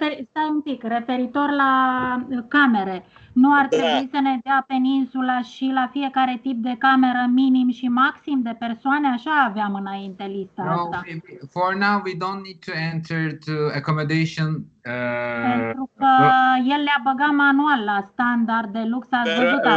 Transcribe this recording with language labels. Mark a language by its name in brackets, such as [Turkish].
[Romanian] Stai un pic, referitor la camere. Nu ar trebui să ne dea peninsula și la fiecare tip de cameră minim și maxim de persoane? Așa aveam înainte lista asta. [English] For now we don't need to enter to accommodation. [Romanian] Pentru că el le-a băgat manual la standard de lux, ați văzut asta.